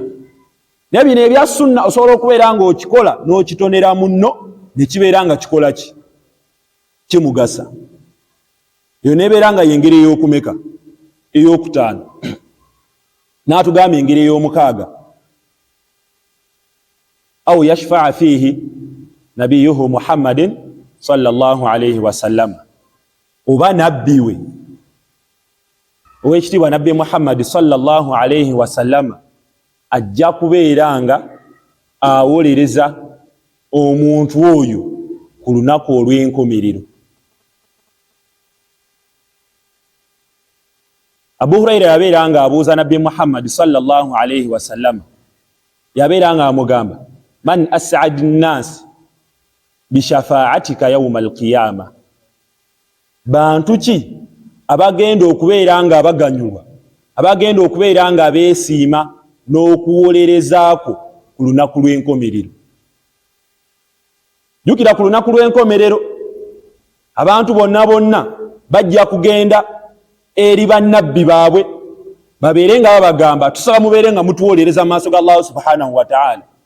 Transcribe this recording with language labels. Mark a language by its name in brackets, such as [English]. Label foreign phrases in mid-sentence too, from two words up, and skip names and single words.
[Ganda] Naye bino ebya sunna osobola okubeera nga okikola n'okitonera munno ne kibeera nga kikola ki? Kimugasa. Eyo nebeera nga y'engeri ey'okumeka? Ey'okutaano. N'atugamba engeri ey'omukaaga. [Arabic] أو يشفع فيه نبيه محمد صلى الله عليه وسلم. [Ganda] Oba nabbi we ow'ekitiibwa nabbi Muhammad [Arabic] صلى الله عليه وسلم [Ganda] ajja kubeera nga awolereza omuntu oyo ku lunaku olw'enkomerero. Abu Huraira yabeera nga abuuza nabbi Muhammad [Arabic] صلى الله عليه وسلم, [Ganda] yabeera nga amugamba [Arabic] من أسعد الناس بشفاعتك يوم القيامة. [Ganda] Bantu ki abagenda okubeera nga abaganyulwa, abagenda okubeera nga beesiima n'okuwolerezaako ku lunaku lw'enkomerero? Jjukira ku lunaku lw'enkomerero abantu bonna bajja kugenda eri bannabbi baabwe babeere nga babagamba tusaba mubeere nga mutuwolereza mu maaso ga Allah [Arabic] سبحانه وتعالى.